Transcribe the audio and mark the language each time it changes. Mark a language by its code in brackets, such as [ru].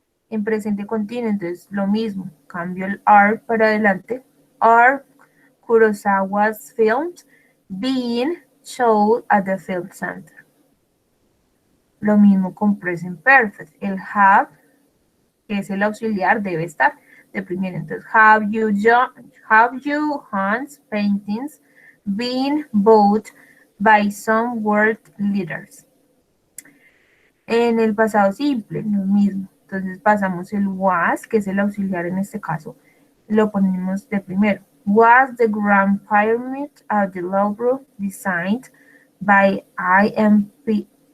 [es] En presente continuo, entonces lo mismo, cambio el are para adelante. [en] Are Kurosawa's films being showed at the film center. [es] Lo mismo con present perfect. El have, que es el auxiliar, debe estar de primero. [en] Entonces, have you Hans paintings been bought by some world leaders? [es] En el pasado simple, lo mismo. Entonces pasamos el was, que es el auxiliar en este caso, lo ponemos de primero. [en] Was the Grand Pyramid at the Louvre designed by IMP?